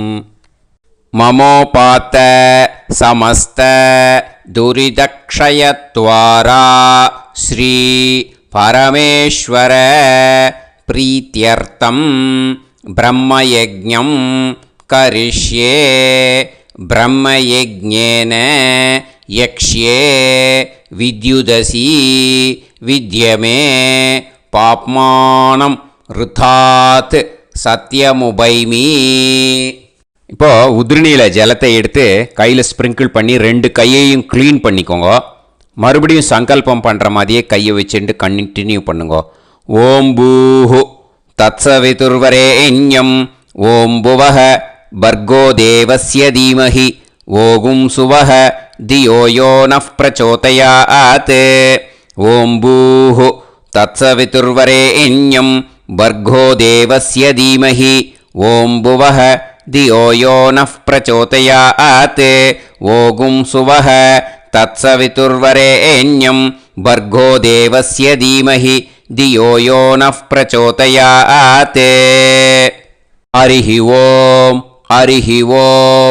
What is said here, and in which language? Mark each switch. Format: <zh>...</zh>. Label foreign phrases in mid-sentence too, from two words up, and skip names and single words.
<sa>ममोपात समस्त दुरितक्षयद्वारा श्री परमेश्वर प्रीत्यर्थं ब्रह्मयज्ञं करिष्ये। ब्रह्मयज्ञेन यक्ष्ये विद्युदसि विद्यमे पाप्मानं ऋतात् सत्यमुपैमि।</sa> <ta>இப்போ உதிரணியில் ஜலத்தை எடுத்து கையில் ஸ்ப்ரிங்கிள் பண்ணி ரெண்டு கையையும் க்ளீன் பண்ணிக்கோங்க. மறுபடியும் சங்கல்பம் பண்ணுற மாதிரியே கையை வச்சுட்டு கண்டினியூ பண்ணுங்க.</ta> <sa>ओम् भूः तत्सवितुर्वरेण्यं ओम् भुवः भर्गो देवस्य धीमहि ओगुं सुवः धियो यो नः प्रचोदयात्. ओम् भूः तत्सवितुर्वरेण्यं भर्गो देवस्य धीमहि ओम् भुवः धियो यो नः प्रचोदयात्. ओगुं सुवः तत्सवितुर्वरेण्यं भर्गो देवस्य धीमहि धियो यो नः प्रचोदयात्। हरिः ओम् हरिः ओम्।</sa>